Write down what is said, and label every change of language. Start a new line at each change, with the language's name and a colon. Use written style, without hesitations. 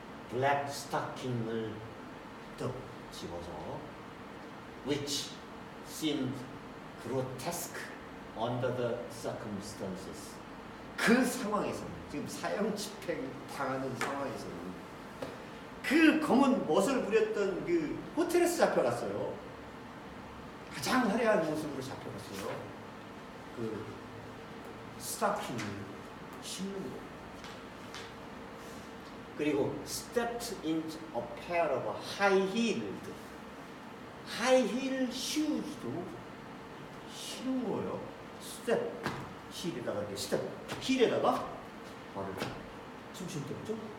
Korean: 블랙 스타킹을 딱 집어서
English: which seemed grotesque under the circumstances.
Korean: 그 상황에서는 지금 사형 집행 당하는 상황에서는 그 검은 멋을 부렸던 그 호텔에서 잡혀갔어요. 가장 화려한 모습으로 잡혀갔어요. 그 스타킹을 신는 거.
English: 그리고 stepped into a pair of high-heeled shoes도
Korean: 신은 거예요. step, 힐에다가 이렇게 step, 힐에다가 발을 숨쉴 때 없죠?